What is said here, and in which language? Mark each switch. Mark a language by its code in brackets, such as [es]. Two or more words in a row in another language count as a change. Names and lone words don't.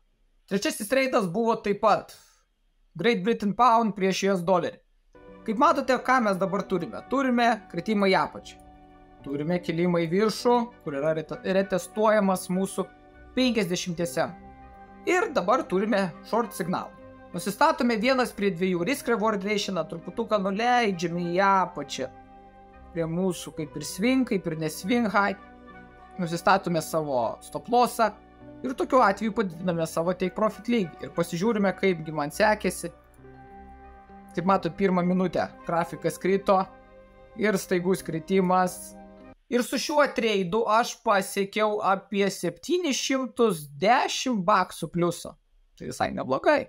[lt] Trečiasis treidas buvo taip pat [en] Great Britain Pound [lt] prieš US dolerį. Kaip matote, ką mes dabar turime? Turime kritimą į apačią. Turime kilimą į viršų, kur yra retestuojamas mūsų 50 M. Ir dabar turime short signalą. Nusistatome 1:2 [en] risk reward rationą, [lt] truputuką nuleidžiame į apačią. Prie mūsų kaip ir swing, kaip ir neswing high. Nusistatome savo [en] stop lossą [lt] ir tokiu atveju padidiname savo [en] take profit [lt] lygį. Ir pasižiūrime, kaipgi man sekėsi. Kaip matot, pirmą minutę grafikas krito ir staigus kritimas. Ir su šiuo treidu aš pasiekiau apie 710 baksų pliuso. Tai visai neblogai.